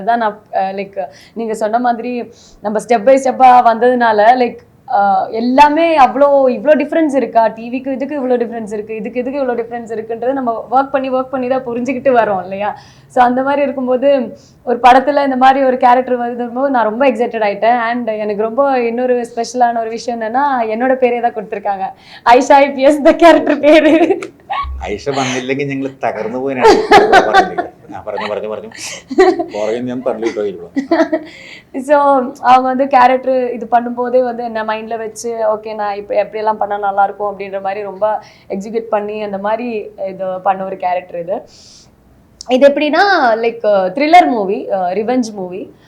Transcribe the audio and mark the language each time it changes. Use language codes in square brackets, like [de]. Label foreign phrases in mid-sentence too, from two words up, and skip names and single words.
[ta] அதுதான் நான் லைக் நீங்கள் சொன்ன மாதிரி நம்ம [en] step by step [ta] வந்ததுனால லைக் எல்லாமே இவ்வளோ டிஃப்ரென்ஸ் இருக்கா, டிவிக்கு இதுக்கு இவ்வளோ டிஃப்ரென்ஸ் இருக்குது, இதுக்கு இவ்வளோ டிஃப்ரென்ஸ் இருக்குன்றது நம்ம ஒர்க் பண்ணி தான் புரிஞ்சுக்கிட்டு வரோம் இல்லையா. ஸோ அந்த மாதிரி இருக்கும்போது ஒரு படத்தில் இந்த மாதிரி ஒரு கேரக்டர் வரும்போது நான் ரொம்ப எக்ஸைட்டட் ஆகிட்டேன். அண்ட் எனக்கு ரொம்ப இன்னொரு ஸ்பெஷலான ஒரு விஷயம் என்னென்னா, என்னோட பேரே தான் കൊടുത്തിരിക്കാங்க, ഐഷ IPS இந்த கேரக்டர் பேர். [ml] ഐഷ വന്നില്ലെങ്കിൽ ഞങ്ങൾ തകർന്നു പോയി. [ta] ஸோ அவங்க வந்து கேரக்டர் இது பண்ணும்போதே வந்து என்ன மைண்டில் வச்சு ஓகே நான் இப்போ எப்படியெல்லாம் பண்ணால் நல்லாயிருக்கும் அப்படின்ற மாதிரி ரொம்ப எக்ஸிக்யூட் பண்ணி அந்த மாதிரி இது பண்ண ஒரு கேரக்டர் இது. இது எப்படின்னா [en] like thriller movie, revenge movie.